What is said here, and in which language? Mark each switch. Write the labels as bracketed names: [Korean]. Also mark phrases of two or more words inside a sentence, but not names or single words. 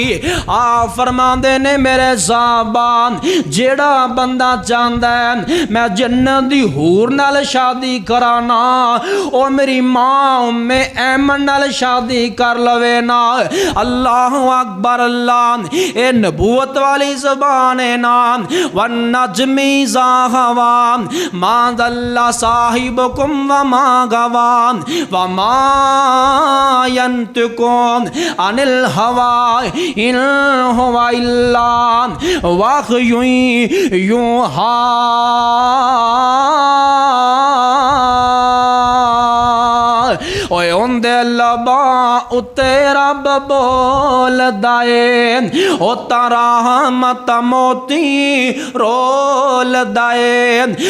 [Punjabi] ਆ ਫ਼ਰਮਾਂਦੇ ਨੇ ਮੇਰੇ ਸਾਹਬਾ, ਜੇੜਾ ਬੰਦਾ ਚਾਹਤਾ ਹੈ ਮੈਂ ਜੰਨਤ ਦੀ ਹੂਰ ਨਾਲ ਸ਼ਾਦੀ ਕਰਾਨਾ, ਓ ਮੇਰੀ ਮਾਂ ਉੱਮੇ ਐਮਨ ਨਾਲ ਸ਼ਾਦੀ ਕਰ ਲਵੇ ਨਾ। [Arabic] الله أكبر [Punjabi] ਅੱਲਾਹ, ਏ ਨਬੂਵਤ ਵਾਲੀ ਜ਼ਬਾਨ ਹੈ ਨਾ। [Arabic] والنجم إذا هوى ما ضل صاحبكم وما غوى وما ينطق عن الهوى إن هو إلا وحي يوحى. [Punjabi] ਓਏ ਉਂਦੇ ਲਬਾ ਉੱਤੇ ਰੱਬ ਬੋਲਦਾ ਏ, ਓ ਤਾਰਾ ਮਤ ਮੋਤੀ ਰੋਲਦਾ ਏ।